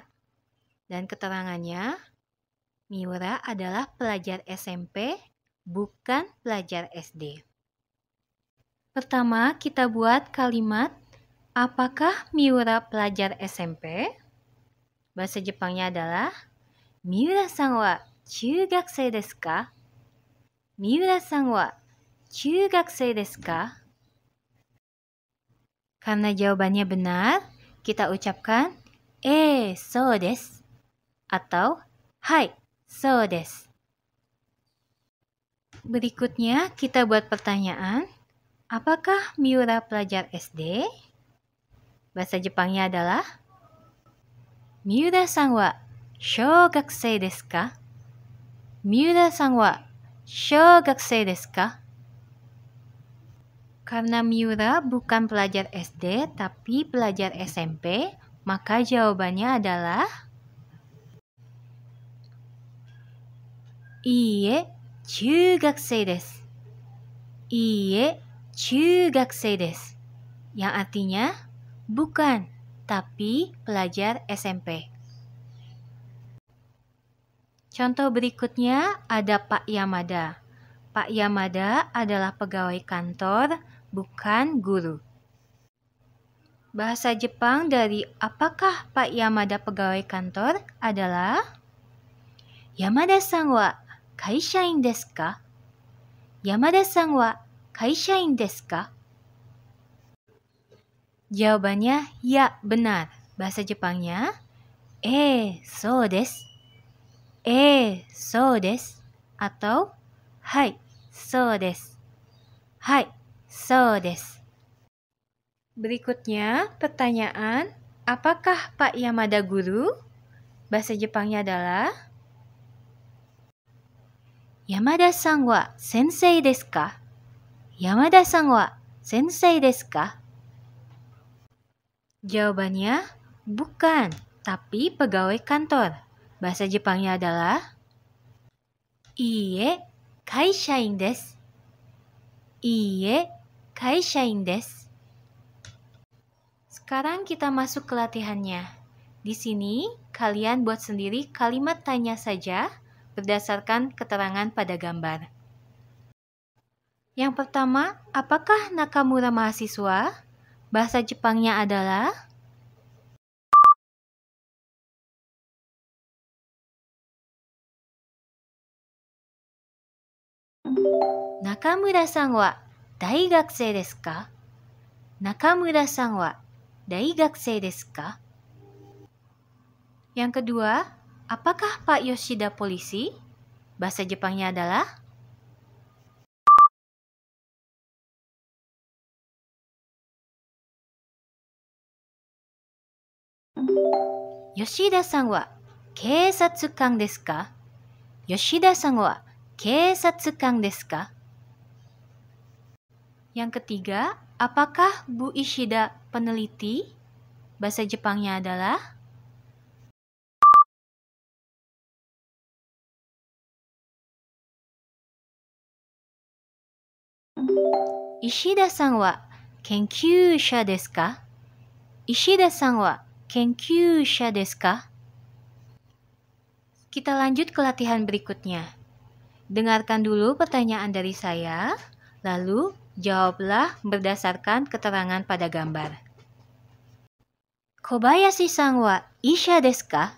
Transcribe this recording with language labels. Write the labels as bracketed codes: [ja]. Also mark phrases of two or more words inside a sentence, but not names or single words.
[id] Dan keterangannya, Miura adalah pelajar SMP, bukan pelajar SD. Pertama, kita buat kalimat, apakah Miura pelajar SMP? Bahasa Jepangnya adalah, [ja] 三浦さんは中学生ですか? 三浦さんは中学生ですか? [id] Karena jawabannya benar, kita ucapkan, [ja] そうです. Atau, はい、そうです. [id] Berikutnya, kita buat pertanyaan, apakah Miura pelajar SD? Bahasa Jepangnya adalah, [ja] 三浦さんは小学生ですか? 三浦さんは小学生ですか? [id] Karena Miura bukan pelajar SD, tapi pelajar SMP, maka jawabannya adalah [ja] いいえ、中学生です. いいえ、中学生です. [id] Yang artinya, bukan, tapi pelajar SMP. Contoh berikutnya ada Pak Yamada. Pak Yamada adalah pegawai kantor, bukan guru. Bahasa Jepang dari apakah Pak Yamada pegawai kantor adalah [ja] 山田さんは会社員ですか? 山田さんは会社員ですか? [id] Jawabannya ya, benar. Bahasa Jepangnya, [ja] そうです. そうです. Atau, はい、そうです. はい、そうです. [id] Berikutnya, pertanyaan, apakah Pak Yamada guru? Bahasa Jepangnya adalah [ja] 山田さんは先生ですか? 山田さんは先生ですか? [id] Jawabannya, bukan, tapi pegawai kantor. Bahasa Jepangnya adalah [ja] いいえ、会社員です. いいえ、会社員です. [id] Sekarang kita masuk ke latihannya. Di sini, kalian buat sendiri kalimat tanya saja berdasarkan keterangan pada gambar. Yang pertama, apakah Nakamura mahasiswa? Bahasa Jepangnya adalah [ja] 中村さんは大学生ですか? 中村さんは大学生ですか? [id] Yang kedua, apakah Pak Yoshida polisi? Bahasa Jepangnya adalah [ja] 吉田さんは警察官ですか? 吉田さんは警察官ですか? [id] Yang ketiga, apakah Bu Ishida peneliti? Bahasa Jepangnya adalah [ja] 石田さんは研究者ですか? 石田さんは研究者ですか? [id] Kita lanjut ke latihan berikutnya. Dengarkan dulu pertanyaan dari saya, lalu jawablah berdasarkan keterangan pada gambar. [ja] 小林さんは医者ですか?